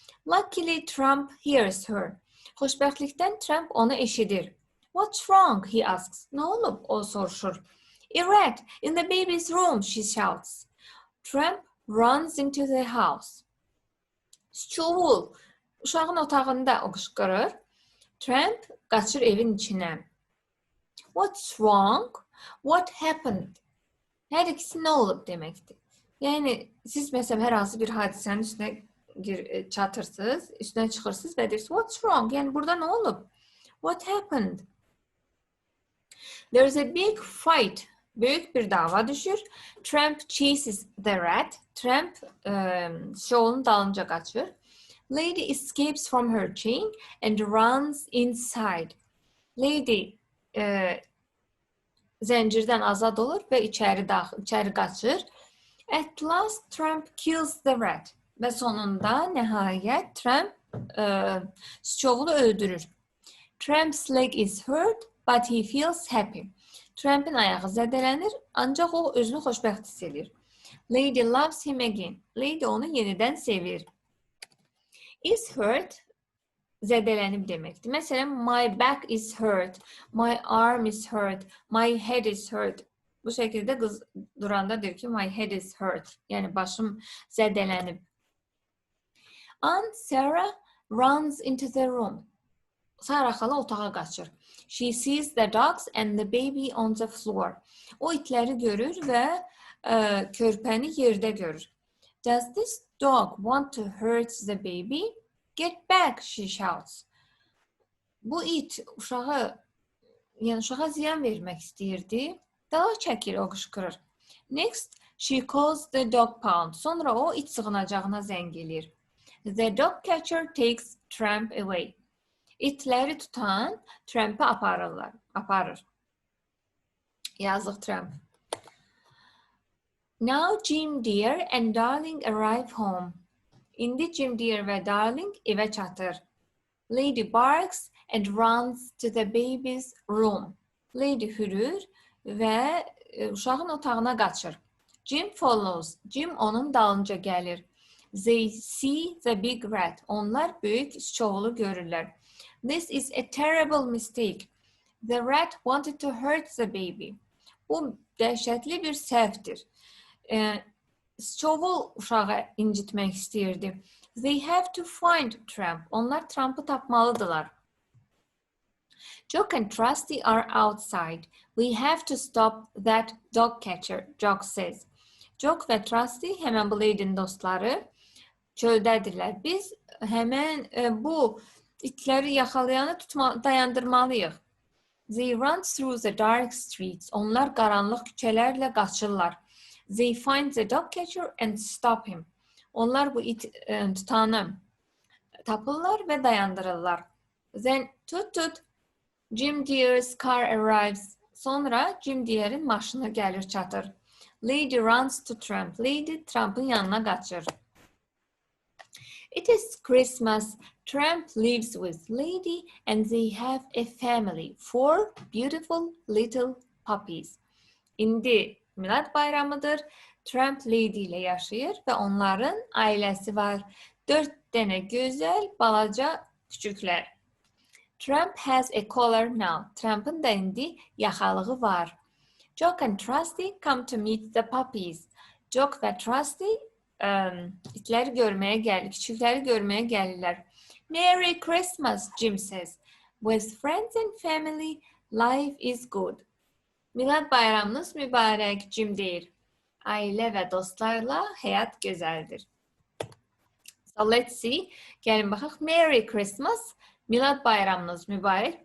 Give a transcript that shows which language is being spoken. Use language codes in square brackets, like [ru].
[en] Luckily, Tramp hears her. [az] Xoşbəxtlikdən Tramp onu eşidir. [en] What's wrong? He asks. [az] Nə olub? O soruşur. [en] A rat in the baby's room, she shouts. Tramp runs into the house. [az] Siçovul uşağın otağında o qışqırır. Tramp qaçır evin içinə. [en] What's wrong? What happened? [az] Hər ikisi nə olub deməkdir. Yəni, siz məsələn hər hansı bir hadisənin üstünə çatırsınız, üstünə çıxırsınız və deyirsiniz, [en] what's wrong? [az] Yəni, burada nə olub? [en] What happened? There's a big fight. [az] Böyük bir dava düşür. [en] Tramp chases the rat. [az] Tramp şovunun dalınca qaçır. [en] Lady escapes from her chain and runs inside. [az] Lady zəncirdən azad olur və içəri qaçır. [en] At last, Tramp kills the rat. [az] Və sonunda, nəhayət, Tramp siçovulu öldürür. [en] Tramp's leg is hurt, but he feels happy. [az] Tramp'in ayağı zədələnir, ancaq o özünü xoşbəxt hiss edir. [en] Lady loves him again. [az] Lady onu yenidən sevir. [en] Is hurt, [az] zədələnib deməkdir. [en] Məsələn, my back is hurt, my arm is hurt, my head is hurt. [az] Bu şəkildə qız duranda deyir ki, [en] my head is hurt. [az] Yəni başım zədələnib. [en] Aunt Sarah runs into the room. [az] Sarah xala otağa qaçır. [en] She sees the dogs and the baby on the floor. [az] O itləri görür və körpəni yerdə görür. [en] Does this dog want to hurt the baby? Get back, she shouts. [az] Bu it uşağa ziyan vermək istəyirdi. Dala çəkir, o qışqırır. [en] Next, she calls the dog pound. [az] Sonra o it sığınacağına zəng edir. [en] The dog catcher takes Tramp away. [az] İtləri tutan Tramp'ı aparır. Yazıq Tramp. [en] Now Jim Deer and Darling arrive home. [az] İndi Jim Deer və Darling evə çatır. [en] Lady barks and runs to the baby's room. [az] Lady hürür və uşağın otağına qaçır. [en] Jim follows. [az] Jim onun dalınca gəlir. [en] They see the big rat. [az] Onlar böyük sıçovulu görürlər. [en] This is a terrible mistake. The rat wanted to hurt the baby. [az] Bu dəhşətli bir səhvdir. Sıçovul uşağı incitmək istəyirdi. [en] They have to find Tramp. [az] Onlar Tramp'ı tapmalıdırlar. [en] Jock and Trusty are outside. We have to stop that dog catcher, Jock says. [az] Jock və Trusty, həmən bu Lady'nin dostları, çöldədirlər. Biz həmən bu itləri yaxalayanı dayandırmalıyıq. [en] They run through the dark streets. [az] Onlar qaranlıq küçələrlə qaçırlar. [en] They find the dog catcher and stop him. [az] Onlar bu it tutanı tapırlar və dayandırırlar. [en] Then tut, Jim Deer's car arrives. [az] Sonra Jim Deer'in maşını gəlir çatır. [en] Lady runs to Tramp. [az] Lady Tramp'ın yanına qaçır. [en] It is Christmas. Tramp lives with Lady and they have a family. 4 beautiful little puppies. [az] İndi Milad bayramıdır. Tramp Lady ilə yaşayır və onların ailəsi var. 4 dənə gözəl, balaca küçüklər. [en] Tramp has a collar now. [az] Tramp'ın da indi yaxalığı var. [en] Jock and Trusty come to meet the puppies. [az] Jock və Trusty itləri görməyə gəlir, küçükləri görməyə gəlirlər. [en] Merry Christmas, Jim says. With friends and family, life is good. [az] Milad bayramınız mübarək, Jim deyir. Ailə və dostlarla həyat gözəldir. [en] So let's see. [az] Gəlin baxaq. [en] Merry Christmas. [az] Milad bayramınız mübarək.